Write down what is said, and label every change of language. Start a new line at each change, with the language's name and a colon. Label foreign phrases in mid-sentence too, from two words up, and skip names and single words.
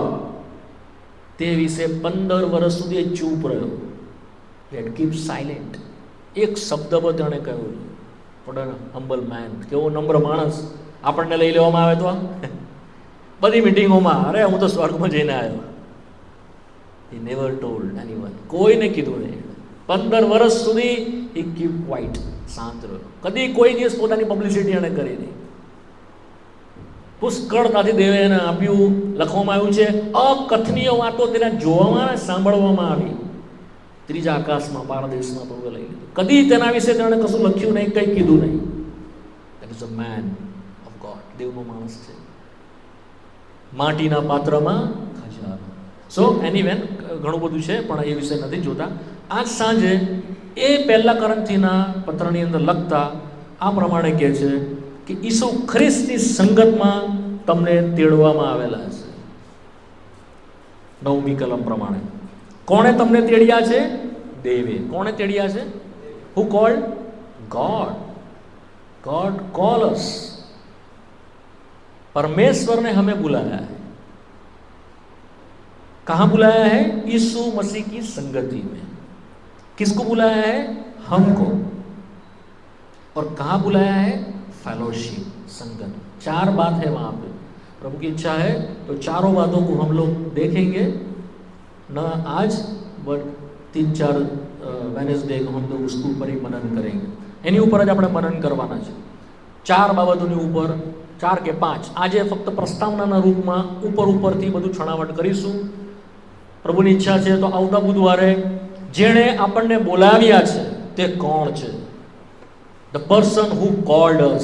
Gujarati: તે વિશે 15 વર્ષ સુધી ચૂપ રહ્યો.
English: let keep silent.
Gujarati: એક શબ્દ પર તેણે કહ્યું,
English: what an humble man.
Gujarati: કેવો નમ્ર માણસ. આપણને લઈ લેવામાં આવે તો બધી મિટિંગોમાં, અરે હું તો સ્વર્ગમાં જઈને આવ્યો.
English: He never told anyone.
Gujarati: કોઈને કીધું નહીં. 15 વર્ષ સુધી
English: he keep quiet,
Gujarati: શાંત રહ્યો. કદી કોઈ દિવસ પોતાની પબ્લિસિટી એને કરી નહીં. પુષ્કળતાથી દેવે એને આપ્યું. લખવામાં આવ્યું છે, અકથનીય વાતો તેને જોવામાં સાંભળવામાં આવી. ત્રીજા આકાશમાં પારદેશમાં પ્રભુએ લઈ લીધું. કદી તેના વિશે તેણે કશું લખ્યું નહીં, કંઈ કીધું નહીં.
English: That is a man of God.
Gujarati: દેવનો માણસ છે. માટીના પાત્રમાં ખજાનો.
English: so anyway
Gujarati: ઘણું બધું છે, પણ એ વિશે નથી જોતા. આજ સાંજે એ પહેલા કોરિન્થીના પત્રની અંદર લખતા આ પ્રમાણે કહે છે કે ઈસુ ખ્રિસ્તની સંગતમાં તમને તેડવામાં આવેલા છે. 9મી કલમ પ્રમાણે કોણે તમને તેડ્યા છે? દેવે. કોણે તેડ્યા છે?
English: who called? God. God call us.
Hindi: परमेश्वर ने हमें बुलाया है. कहां बुलाया है? यीशु मसीह की संगति में. किसको बुलाया है? हमको. और कहां बुलाया है? फेलोशिप, संगत. 4 बात है वहां पे. प्रभु की इच्छा है तो चारों बातों को हम लोग देखेंगे, न आज बट 3-4 वेडनेसडे को हम लोग उसके ऊपर ही मनन करेंगे.
Gujarati: એની ઉપર જ આપણે મનન કરવાના છે. 4 બાબતોની ઉપર, 4 કે 5. આજે ફક્ત પ્રસ્તાવનાના રૂપમાં ઉપરથી બધું છણાવટ કરીશું. પ્રભુની ઈચ્છા છે તો આવતા બુધવારે જેણે આપણને બોલાવ્યા છે તે કોણ છે?
English: the person who called us.